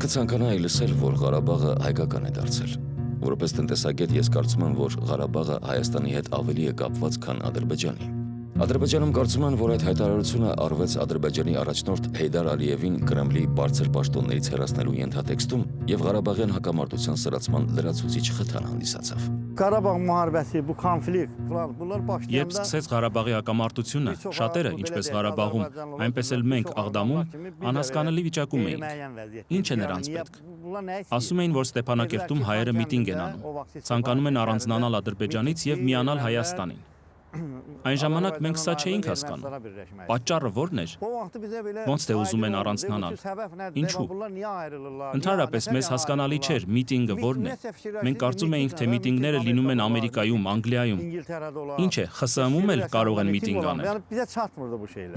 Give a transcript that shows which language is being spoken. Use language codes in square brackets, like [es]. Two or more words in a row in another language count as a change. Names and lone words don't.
[hy] կցանկանայի լսել, որ Ղարաբաղը հայկական է դարձել։ Որպես տնտեսագետ ես կարծում եմ, որ Ղարաբաղը Հայաստանի հետ ավելի է կապված, քան Ադրբեջանի։ Ադրբեջանում կարծում են, որ այդ հայտարարությունը արվեց Ադրբեջանի առաջնորդ Հեյդար Ալիևին Կրեմլի բարձր պաշտոններից հեռացնելու ենթատեքստում եւ Ղարաբաղյան հակամարտության սրացման լրացուցիչ խթան հանդիսացավ։ [az] Ղարաբաղ müharibəsi, bu konflikt, bunlar başlayanda [hy] Երբ սկսեց Ղարաբաղի հակամարտությունը, շատերը, ինչպես Ղարաբաղում, այնպես էլ մենք Աղդամում, անհասկանալի վիճակում էինք։ Ինչ է նրանց պետք։ Ասում էին, որ Ստեփանակերտում հայերը միտինգ են անում, ցանկանում են առանձնանալ Ադրբեջանից եւ միանալ Հայաստանին։ Այն ժամանակ մենք սա չէինք հասկանում։ Պատճառը ո՞րն էր։ Ոնց թե ուզում են առանձնանալ։ Ինչու։ Ընդհանրապես մեզ հասկանալի չէր միտինգը ո՞րն է։ Մենք կարծում էինք, թե միտինգները լինում են Ամերիկայում, Անգլիայում։ Ինչ է, ԽՍՀՄ-ում էլ կարող են միտինգ անել։